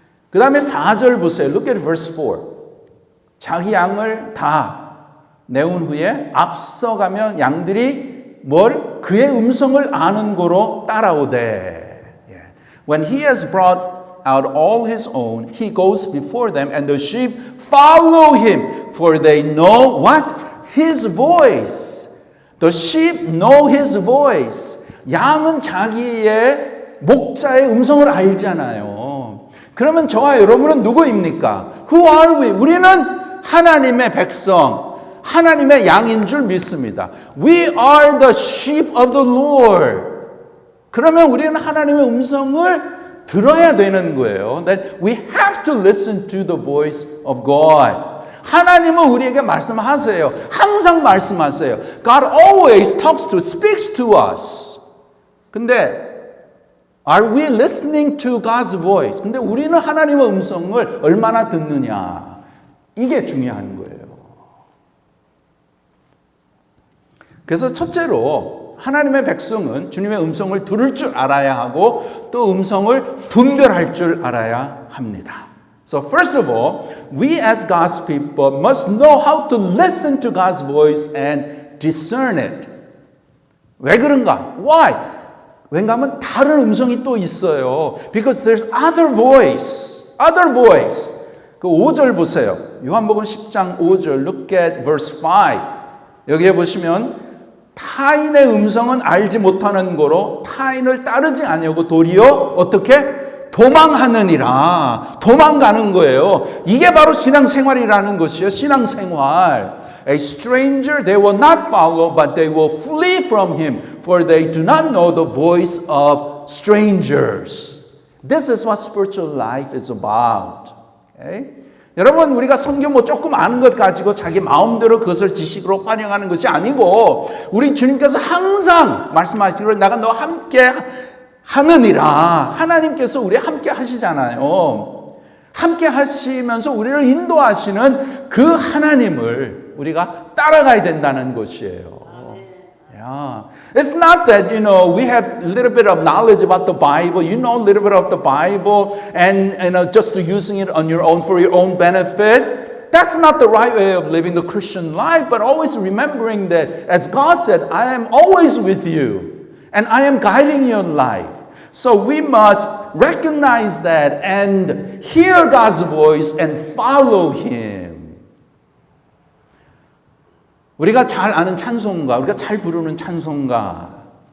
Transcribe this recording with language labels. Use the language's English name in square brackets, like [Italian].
[Korean] 그 다음에 4절 보세요. [English] Look at verse 4. [Korean] 자기 양을 다 내온 후에 앞서가면 양들이 뭘? 그의 음성을 아는 고로 따라오되. [English] When he has brought out all his own, he goes before them, and the sheep follow him, for they know what? His voice. The sheep know his voice. [Korean] 양은 자기의 목자의 음성을 알잖아요. 그러면 저와 여러분은 누구입니까? [English] Who are we? [Korean] 우리는 하나님의 백성, 하나님의 양인 줄 믿습니다. [English] We are the sheep of the Lord. [Korean] 그러면 우리는 하나님의 음성을 들어야 되는 거예요. [English] That we have to listen to the voice of God. [Korean] 하나님은 우리에게 말씀하세요. 항상 말씀하세요. [English] God always talks to, speaks to us. 근데 are we listening to God's voice? [Korean] 근데 우리는 하나님의 음성을 얼마나 듣느냐. 이게 중요한 거예요. 그래서 첫째로 하나님의 백성은 주님의 음성을 들을 줄 알아야 하고 또 음성을 분별할 줄 알아야 합니다. [English] So first of all, we as God's people must know how to listen to God's voice and discern it. [Korean] 왜 그런가? Why? 왜냐하면 다른 음성이 또 있어요. [English] Because there's other voice. Other voice. [Korean] 그 5절 보세요. 요한복음 10장 5절. [English] Look at verse 5. [Korean] 여기에 보시면 타인의 음성은 알지 못하는 거로 타인을 따르지 아니하고 도리어 어떻게? 도망하느니라. 도망가는 거예요. 이게 바로 신앙생활이라는 것이에요. 신앙생활. [English] A stranger they will not follow, but they will flee from him, for they do not know the voice of strangers. This is what spiritual life is about. Okay? [Korean] 여러분 우리가 성경 뭐 조금 아는 것 가지고 자기 마음대로 그것을 지식으로 활용하는 것이 아니고 우리 주님께서 항상 말씀하시기를 내가 너와 함께 하느니라. 하나님께서 우리 함께 하시잖아요. 함께 하시면서 우리를 인도하시는 그 하나님을 우리가 따라가야 된다는 것이에요. [English] Yeah. It's not that, we have a little bit of knowledge about the Bible, you know a little bit of the Bible, and just using it on your own for your own benefit. That's not the right way of living the Christian life, but always remembering that, as God said, I am always with you, and I am guiding your life. So we must recognize that and hear God's voice and follow Him. [Korean] 우리가 잘 아는 찬송가, 우리가 잘 부르는 찬송가.